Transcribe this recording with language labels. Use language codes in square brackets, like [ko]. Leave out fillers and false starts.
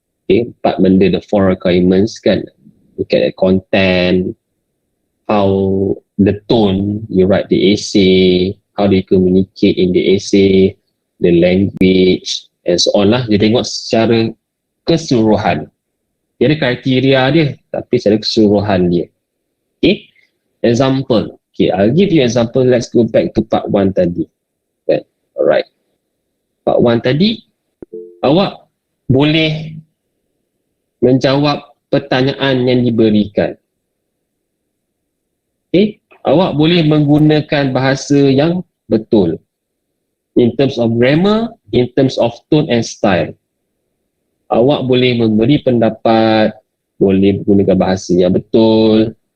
[en] Okay, 4 benda, the 4 requirements, kan? Look at the content, how the tone you write the essay, how they communicate in the essay, the language, and so on lah. [ms] Dia tengok secara keseluruhan. Dia ada kriteria dia, tapi secara keseluruhan dia. Okay, example. [en] Okay, I'll give you example. Let's go back to part 1 tadi. Okay, alright. [ms] Part 1 tadi, awak boleh menjawab pertanyaan yang diberikan. Okay, awak boleh menggunakan bahasa yang betul. [en] In terms of grammar, in terms of tone and style. [ms] Awak boleh memberi pendapat, boleh menggunakan bahasa yang betul.